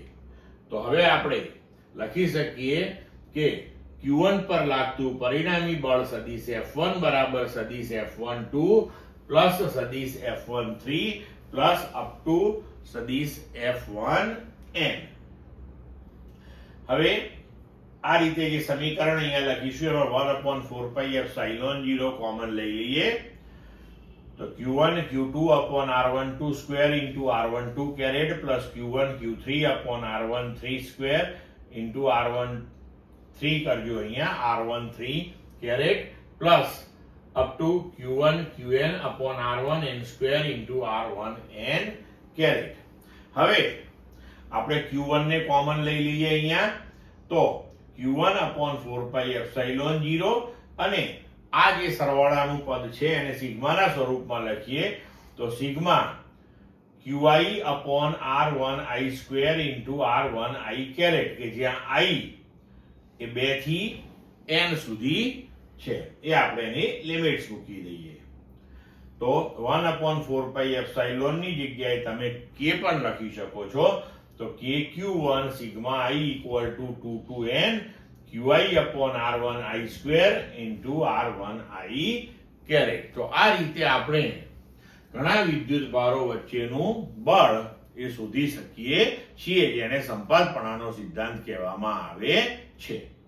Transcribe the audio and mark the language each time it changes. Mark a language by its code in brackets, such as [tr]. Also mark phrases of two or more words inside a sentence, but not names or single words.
[gu] તો હવે આપણે લખી શકીએ કે Q1 પર લાગતું પરિણામી બળ સદિશ F1 બરાબર સદિશ F12 પ્લસ સદિશ F13 પ્લસ [en] up to [gu] સદિશ F1n. હવે આ રીતે જે સમીકરણ અહીંયા લખીશું એમાં 1/4πε0 કોમન લઈ લઈએ. [en] તો Q1 Q2 upon R12 square into R12 caret plus Q1 Q3 upon R13 square into R13 [gu] કરજો અહીંયા [en] R13 caret plus up to Q1 Qn upon R1n square into R1n caret. [gu] હવે આપણે Q1 ને કોમન લઈ લઈએ અહીંયા. તો Q1 upon 4πε0 અને આ જે સરવાળાનું પદ છે એને સિગ્માના સ્વરૂપમાં લખીએ તો સિગ્મા Q QI [en] upon R1I square into R1I caret, [gu] કે જ્યાં I એ 2 થી n સુધી છે, એ આપણે એની લિમિટ્સ મૂકી દઈએ. તો 1/4 એપ્સાઇલોન ની જગ્યાએ તમે k પણ લખી શકો છો. [en] તો KQ1 સિગ્મા I equal to 2 to n QI upon R1I square into R1I caret. [gu] તો આ રીતે આપણે ઘણા વિદ્યુતભારો વચ્ચેનું બળ એ શોધી શકીએ છીએ, જેને સંપાતપણાનો સિદ્ધાંત કહેવામાં આવે છે.